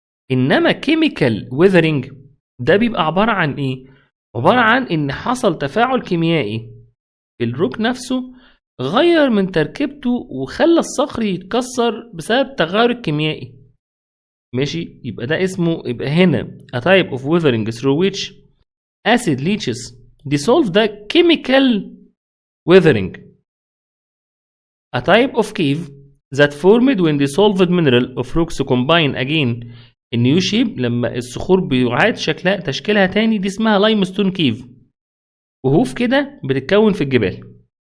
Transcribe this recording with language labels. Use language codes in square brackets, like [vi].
[ar] انما كيميكال ويذرنج ده بيبقى عباره عن ايه؟ عباره عن ان حصل تفاعل كيميائي في الروك نفسه غير من تركيبته وخلى الصخر يتكسر بسبب التغير الكيميائي. [en] ماشي، يبقى ده اسمه، يبقى هنا a type of weathering through which acid leaches dissolve the chemical weathering. A type of cave that formed when dissolved mineral of rocks combine again in new shape. [ar] لما الصخور بيعاد تشكيلها تاني، دي اسمها لايمستون كيف. وهوف كده بتتكون في الجبال.